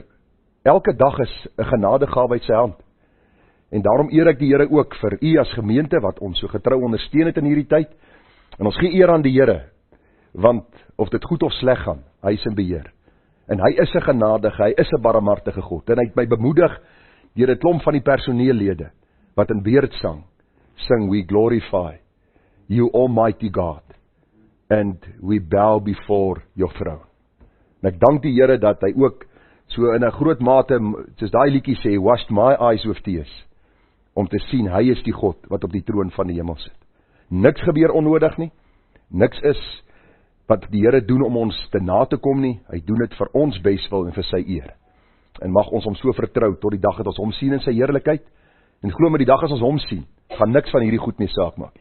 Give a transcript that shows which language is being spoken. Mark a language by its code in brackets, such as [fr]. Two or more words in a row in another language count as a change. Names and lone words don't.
[af] Elke dag is 'n genadegawe uit sy hand. En daarom eer ek die Here ook vir u as gemeente wat ons so getrou ondersteun het in hierdie tyd. En ons gee eer aan die Here, want of dit goed of sleg gaan, hy is in beheer. En hy is 'n genadige, hy is 'n barmhartige God. En hy het my bemoedig deur 'n klomp van die personeellede wat in beerdsang sing, [en] we glorify you Almighty God and we bow before your throne. [af] En ek dank die Here dat hy ook so in 'n groot mate, soos daai liedjie sê, [en] washed my eyes with tears, [af] om te sien, hy is die God wat op die troon van die hemel sit. Niks gebeur onnodig nie, niks is wat die Here doen om ons te na te kom nie, hy doen dit vir ons beswil en vir sy eer. En mag ons hom so vertrou tot die dag dat ons hom sien in sy heerlikheid, en glo met die dag as ons hom sien, gaan niks van hierdie goed meer saak maak nie.